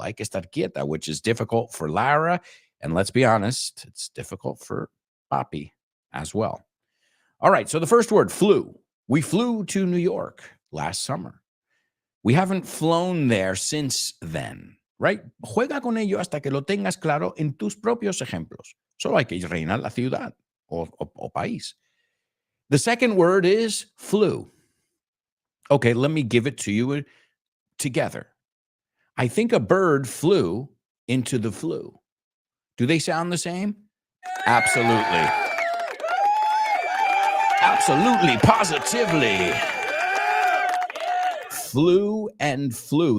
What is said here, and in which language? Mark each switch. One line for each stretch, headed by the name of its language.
Spanish: Hay que estar quieta,
English: which is difficult for Lara. And let's be honest, it's difficult for Papi as well. All right, so the first word, flew. We flew to New York last summer. We haven't flown there since then, right?
Spanish: Juega con ello hasta que lo tengas claro en tus propios ejemplos. Solo hay que reinar la ciudad o país.
English: The second word is flew. Okay, let me give it to you together. I think a bird flew into the flue. Do they sound the same? Absolutely. Absolutely, positively. Flew and flew.